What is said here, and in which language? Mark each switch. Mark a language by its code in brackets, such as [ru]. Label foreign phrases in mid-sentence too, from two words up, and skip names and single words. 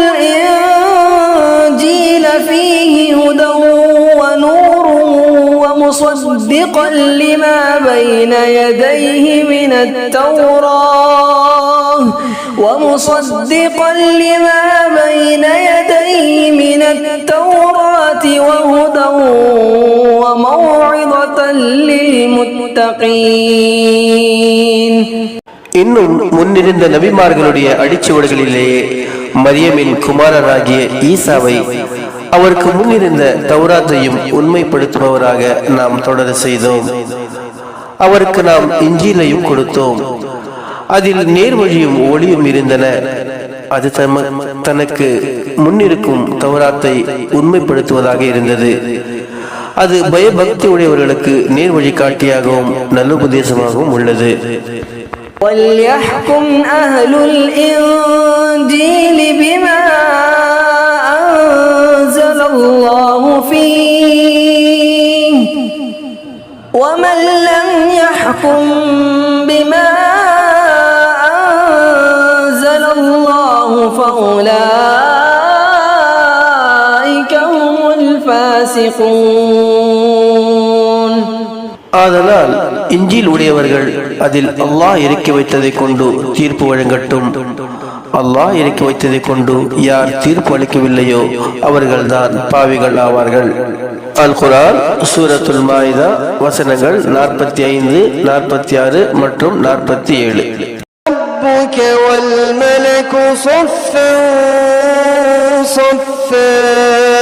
[ar] الإنجيل فيه هدى ونور ومصدقا لما بين يديه من التوراة وهدى وموعظة للمتقين. [ta] இன்னும் முன்னிருந்த நபிமார்களுடைய அடிச்சுவடுகளிலேயே மரியமின் குமாரராகிய ஈசாவை அவருக்கு முன்னிருந்த தௌராத்தையும் உண்மைப்படுத்துபவராக நாம் தொடர செய்தோம். அவருக்கு நாம் இஞ்சிலையும் கொடுத்தோம். அதில் நேர்வழியும் ஒளியும் இருந்தன. அது தனக்கு முன்னிருக்கும் தௌராத்தை உண்மைப்படுத்துவதாக இருந்தது. அது பயபக்தி உடையவர்களுக்கு நேர்வழி காட்டியாகவும் நல்லுபதேசமாகவும் உள்ளது. [ar] وَلْيَحْكُمْ أَهْلُ الْإِنْجِيلِ بِمَا أَنزَلَ اللَّهُ فِيهِ وَمَنْ لَمْ يَحْكُمْ بِمَا أَنزَلَ اللَّهُ فَأُولَئِكَ هُمُ الْفَاسِقُونَ. [ta] ஆதலால் இஞ்சில் உடையவர்கள் அதில் அல்லாஹ் இறக்கி வைத்ததை கொண்டு தீர்ப்பு வழங்கட்டும். அல்லாஹ் இறக்கி வைத்ததை கொண்டு யார் தீர்ப்பு அளிக்கவில்லையோ அவர்கள்தான் பாவிகள் ஆவார்கள். அல் குர்ஆன் சூரத்துல் மாயிதா வசனங்கள் 45, 46 மற்றும் 47. [ar] ربك والملك صفا صفا